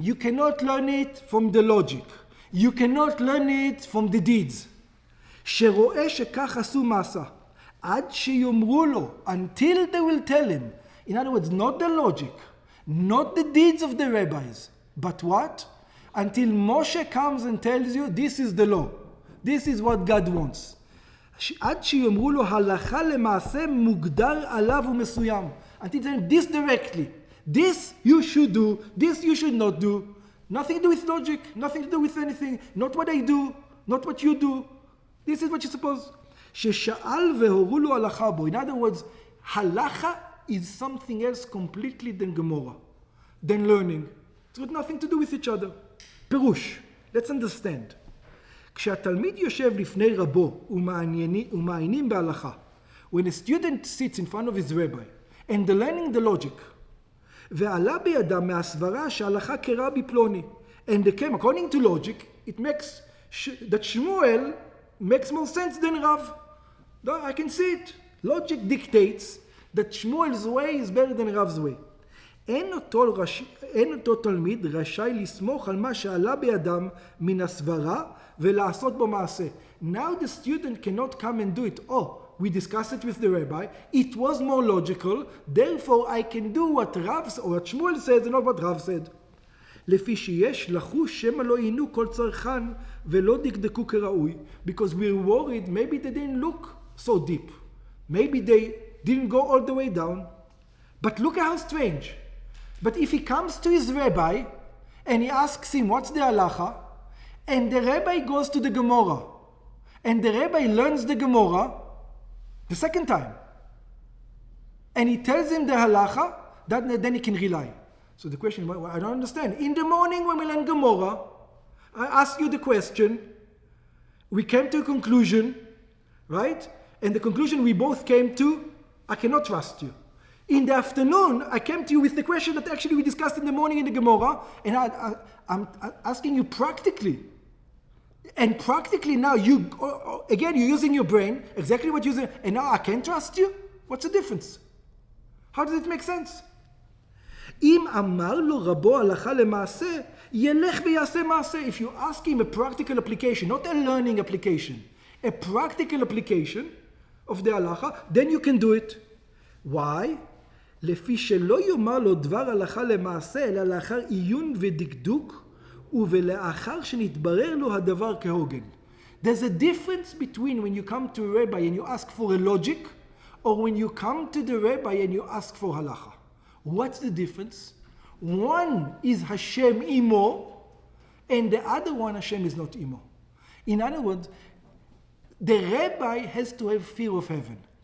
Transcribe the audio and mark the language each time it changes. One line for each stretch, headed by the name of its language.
English: You cannot learn it from the logic. You cannot learn it from the deeds.
Hebrew: שרואה שכך עשו מעשה, עד שיאמרו לו,
English: until they will tell him. In other words, not the logic, not the deeds of the rabbis, but what? Until Moshe comes and tells you, this is the law. This is what God wants.
Hebrew: עד שיאמרו לו, הלכה למעשה מוגדר עליו ומסוים.
English: Until they tell him this directly. This you should do, this you should not do. Nothing to do with logic, nothing to do with anything. Not what I do, not what you do. This is what you're supposed.
Hebrew: ששאל והורו לו הלכה בו.
English: In other words, halacha is something else completely than Gemara, than learning. It's got nothing to do with each other.
Hebrew: פירוש,
English: let's understand.
Hebrew: כשהתלמיד יושב לפני רבו ומעיינים בהלכה,
English: when a student sits in front of his rabbi and they're learning the logic,
Hebrew: ועלה בידם מהסברה שההלכה כרבי פלוני,
English: and they came, according to logic, it makes that Shmuel makes more sense than Rav. I can see it. Logic dictates that Shmuel's way is better than Rav's way.
Hebrew: אין אותו תלמיד רשאי לסמוך על מה שעלה בידם מן הסברה ולעשות בו מעשה.
English: Now the student cannot come and do it. Oh, we discussed it with the rabbi. It was more logical. Therefore, I can do what Rav or what Shmuel said and not what Rav said.
Hebrew: לפי שיש לחוש שמא לא עינו כל צרכן ולא דקדקו כראוי.
English: Because we're worried, maybe they didn't look so deep. Maybe they didn't go all the way down. But look at how strange. But if he comes to his rabbi and he asks him, what's the halacha? And the rabbi goes to the Gemara. And the rabbi learns the Gemara the second time. And he tells him the halacha, then he can rely. So the question, I don't understand. In the morning when we learn Gemara, I ask you the question, we came to a conclusion, right? And the conclusion we both came to, I cannot trust you. In the afternoon, I came to you with the question that actually we discussed in the morning in the Gemara, and I'm asking you practically. And practically now, you're using your brain, exactly what you're using, and now I can't trust you? What's the difference? How does it make sense?
Hebrew: אם אמר לו רבו הלכה למעשה, ילך ויעשה מעשה.
English: If you ask him a practical application, not a learning application, a practical application of the halacha, then you can do it. Why?
Hebrew: לפי שלא יאמר לו דבר הלכה למעשה, אלא לאחר עיון ודקדוק, ולאחר שנתברר לו הדבר כהוגן.
English: There's a difference between when you come to a rabbi and you ask for a logic, or when you come to the rabbi and you ask for halacha. What's the difference? One is
Hebrew: Hashem imo,
English: and the other one Hashem is not imo. In other words, the rabbi has to have fear of heaven.